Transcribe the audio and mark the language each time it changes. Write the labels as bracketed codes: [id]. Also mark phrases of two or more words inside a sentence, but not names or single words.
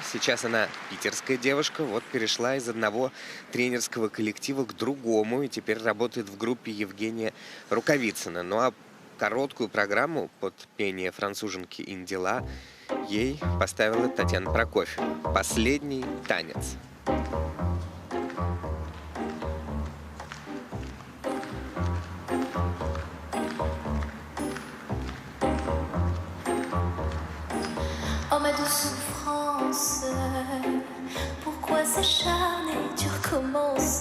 [ru] Сейчас она питерская девушка. Вот перешла из одного тренерского коллектива к другому. И теперь работает в группе Евгения Рукавицына. Ну а короткую программу под пение француженки Индила ей поставила Татьяна Прокофьева. «Последний танец». [fr] Oh ma douce souffrance, pourquoi s'acharner, tu recommences?